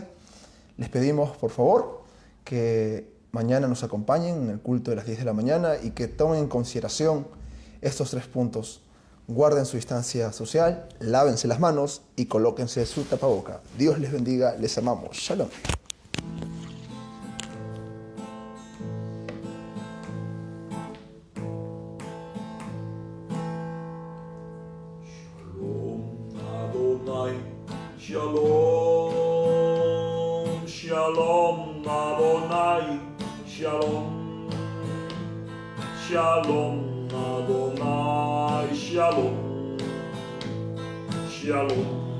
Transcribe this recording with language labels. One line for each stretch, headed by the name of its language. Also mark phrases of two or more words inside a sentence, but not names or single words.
Spanish: Les pedimos, por favor, que mañana nos acompañen en el culto de las 10 de la mañana y que tomen en consideración estos 3 puntos. Guarden su distancia social, lávense las manos y colóquense su tapaboca. Dios les bendiga, les amamos. Shalom.
Hebrew: שלום, שלום אדוני, שלום, שלום אדוני, שלום, שלום,